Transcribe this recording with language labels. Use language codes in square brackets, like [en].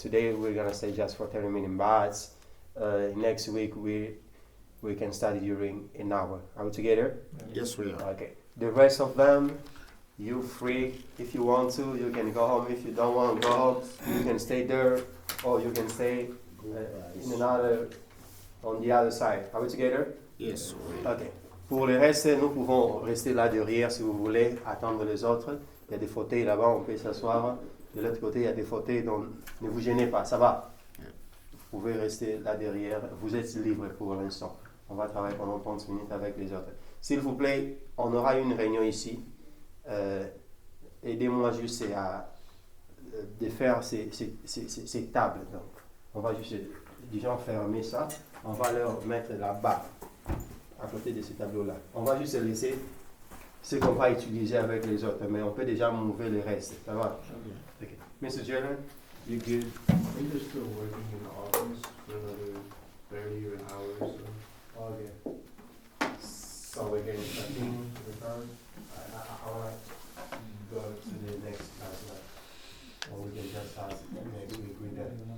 [en] Today we're gonna stay just for 30 minutes, but next week we can study during an hour. Are we together? Yes, we are. Okay. The rest of them, you're free. If you want to, you can go home. If you don't want to go home, you can stay there, or you can stay on the other side. Are we together? Yes, we are. Okay. [fr] Pour le reste, nous pouvons rester là derrière si vous voulez, attendre les autres. Il y a des fauteuils là-bas, on peut s'asseoir. De l'autre côté, il y a des fauteuils, donc ne vous gênez pas, ça va. Vous pouvez rester là derrière. Vous êtes libre pour l'instant. On va travailler pendant 30 minutes avec les autres. S'il vous plaît, on aura une réunion ici. Aidez-moi juste à de faire ces tables. Donc, on va juste déjà fermer ça. On va leur mettre là-bas, à côté de ces tableaux-là. On va juste laisser ce qu'on va utiliser avec les autres, mais on peut déjà mouver le reste. Ça va? [en] Okay. Mr. Jalen, you good? I think they're still working in the office for another 30 or an hour or so. Okay. So we're getting something to the time. I want to go to the next class now. Or we can just ask, maybe we agree that.